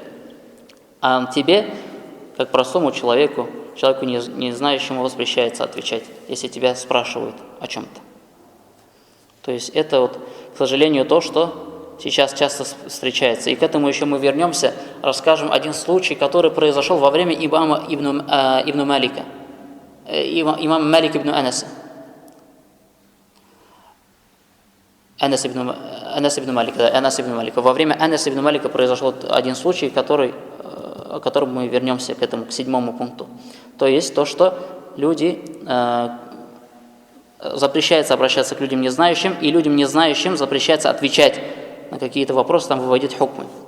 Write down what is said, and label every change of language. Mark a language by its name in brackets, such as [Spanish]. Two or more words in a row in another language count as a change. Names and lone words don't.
[Russian] А тебе, как простому человеку не знающему, воспрещается отвечать, если тебя спрашивают о чем-то. То есть это вот, к сожалению, то, что сейчас часто встречается. И к этому еще мы вернемся, расскажем один случай, который произошел во время имама ибн Малика, имама Малик ибн Анаса. Анас ибн Малика. Во время Анаса ибн Малика произошел один случай, о котором мы вернемся к 7 пункту. То есть то, что запрещается обращаться к людям незнающим, и людям незнающим запрещается отвечать на какие-то вопросы, там выводить хукмы.